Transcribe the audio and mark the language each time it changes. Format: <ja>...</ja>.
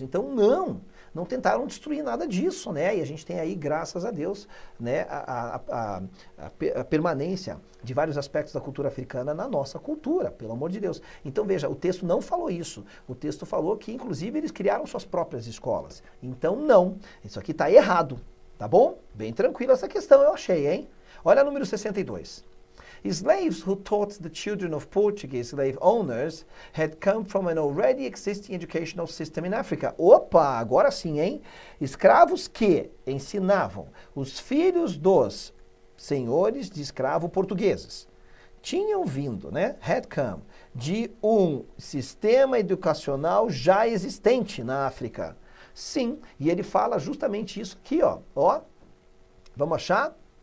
<pt>Então, não tentaram destruir nada disso, né? E a gente tem aí, graças a Deus, né, a permanência de vários aspectos da cultura africana na nossa cultura, pelo amor de Deus. Então, veja, o texto não falou isso. O texto falou que, inclusive, eles criaram suas próprias escolas. Então, não. Isso aqui está errado, tá bom? Bem tranquilo essa questão, eu achei, hein? Olha o número 62.</pt> <en>Slaves who taught the children of Portuguese slave owners had come from an already existing educational system in Africa.</en> <pt>Opa, agora sim, hein? Escravos que ensinavam os filhos dos senhores de escravo portugueses tinham vindo, né?</pt> <en>Had come</en> <pt>de um sistema educacional já existente na África. Sim, e ele fala justamente isso aqui, ó. Ó, vamos achar?</pt>